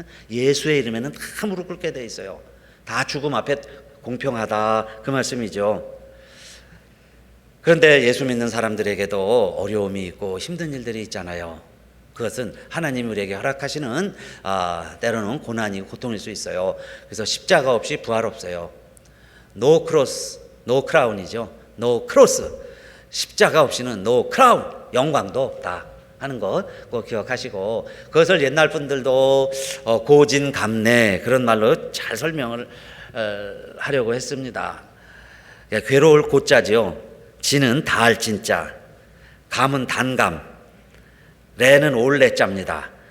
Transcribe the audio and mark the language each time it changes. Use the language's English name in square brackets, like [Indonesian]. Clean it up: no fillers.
[Korean] 예수의 이름에는 다 무릎 꿇게 돼 있어요. 다 죽음 앞에 공평하다, 그 말씀이죠. 그런데 예수 믿는 사람들에게도 어려움이 있고 힘든 일들이 있잖아요. 그것은 하나님이 우리에게 허락하시는 때로는 고난이 고통일 수 있어요. 그래서 십자가 없이 부활 없어요. [English] No cross, no crown이죠. No cross, [Korean] 십자가 없이는 [English] no crown, [Korean] 영광도 없다 하는 것 꼭 기억하시고, 그것을 옛날 분들도 고진감래 그런 말로 잘 설명을 하려고 했습니다. 괴로울 고자지요. 진은 다할 진자, 감은 단감, 레는 올레자입니다.